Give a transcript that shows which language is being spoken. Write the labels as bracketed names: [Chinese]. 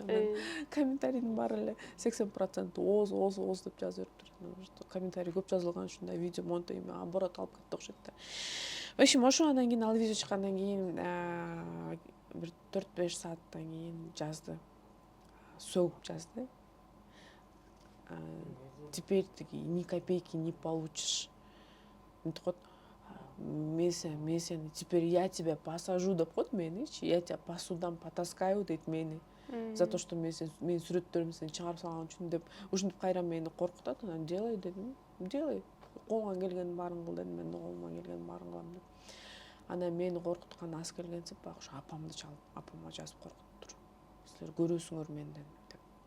[Kyrgyz] Анан комментарийдин баары эле 80% ооз деп жазып бериптир. Комментарий көп жазылган ушундай видео монтойм, оборот алып кетти окшойт да. [Russian] В общем, [Kyrgyz] ошо андан кийин ал видео чыккандан кийин бир 4-5 сааттан кийин жазды. Сөгүп жазды. [Russian] Теперь таки ни копейки не получишь. [Kyrgyz] Мынтип коет. Мен сени [Russian] теперь я тебя посажу [Kyrgyz] деп коет меничи. [Russian] Я тебя по судам потаскаю [Kyrgyz] дейт мени. [Russian] За то, что [Kyrgyz] мен сүрөттөрүмдү сен чыгарып салган үчүн деп ушинтип кайра мени коркутат. Анан делай дедим. [Russian] Делай. [Kyrgyz] Колуңан келгенин баарын кыл дедим. Мен колуман келгенин баарын кылам деп. Анан мени коркуткан аз келгенсип баягы ошо апамды чалып, апама жазып коркуттур. Силер көрөсүңөр менден деп.